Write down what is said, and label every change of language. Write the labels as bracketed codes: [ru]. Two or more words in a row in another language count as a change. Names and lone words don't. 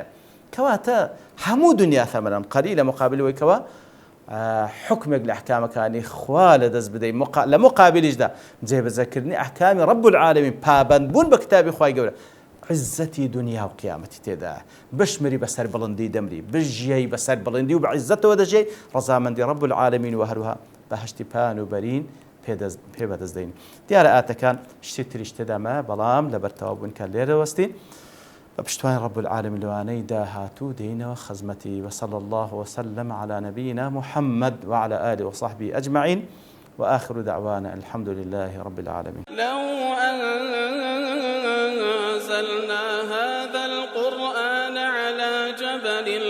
[ckb] کەواتە هەموو دنیا [ar] ثەمەنەن قەلیلە [ckb] مقابل ئەوەی کەوا حکمێک لە ئەحکامەکانی خوا لەدەست بدەیت، لە مقابلیشدا جێبەجێکردنی ئەحکامی [ar] ڕەب العالەمین، [ckb] پابەندبوون بە کتابی خوای گەورە، عزەتی دنیا و قیامەتی تێدا، بشمری بەسەر بڵندی دەمری، بژیەی بەسەر بڵندی و بە عزەتەوە دەژێ، ڕەزامەندی [ar] ڕەب العالەمین [ckb] و هەروها بەهەشتی پان و بەرین پێ بەدەستدەین. دیارە ئاتەکان شتی تریش تێدامە، بەڵام لەبەرتەوا بوون کە لێرە وەستین بشتوان [ar] رب العالمين [ckb] لواني داهاتو دينا وخزمتي، [ar] وصلى الله وسلم على نبينا محمد وعلى آله وصحبه أجمعين، وآخر دعوانا الحمد لله رب العالمين. لو أنزلنا هذا القرآن على جبل